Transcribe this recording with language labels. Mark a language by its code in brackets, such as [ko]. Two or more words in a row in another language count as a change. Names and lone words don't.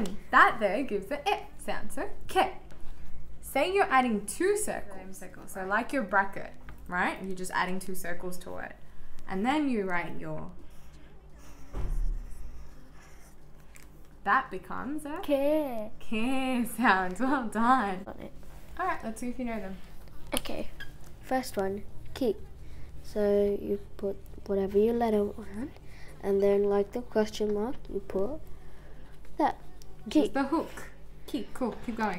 [en] That there gives the e sound. So ke. Say you're adding two circles. So like your bracket, right? You're just adding two circles to it. And then you write your. That becomes a Ke. ke sound. Well done. On it. Alright, let's see if you know them. Okay. First one, ki. So you put whatever your letter on, and then like the question mark, you put that. Ki. Just the hook. Ki, cool. Keep going.